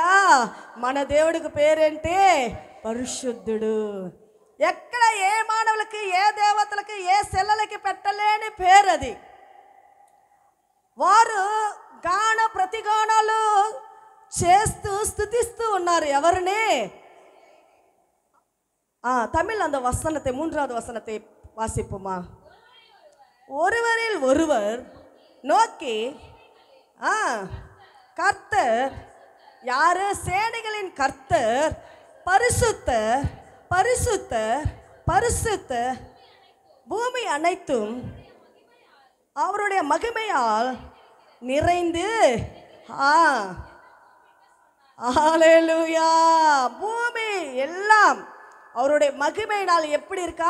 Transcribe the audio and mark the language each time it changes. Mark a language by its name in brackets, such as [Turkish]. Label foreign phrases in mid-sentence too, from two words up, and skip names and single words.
[Telugu] మన దేవుడికి పేరేంటి? పరిశుద్ధుడు. ఎక్కడ ఏ మానవులకి, ఏ దేవతలకి, ఏ సెల్లలకి పెట్టలేని పేరు అది. వారు ప్రతిగానాలు చేస్తూ స్తుతిస్తూ ఉన్నారు. ఎవరిని? [Tamil] தமிழ் அந்த வசனத்தை 3வது வசனத்தை வாசிப்போமா? ஒருவரில் ஒருவர் நோக்கி கர்த்தர் யாரு? சேனைகளின் கர்த்தர் பரிசுத்தர் பரிசுத்தர் பரிசுத்தர், பூமி அனைத்தும் அவருடைய மகிமையால் நிறைந்து ஹல்லேலூயா பூமி எல்லாம் அவருடைய மகிமையினால் எப்படி இருக்கா?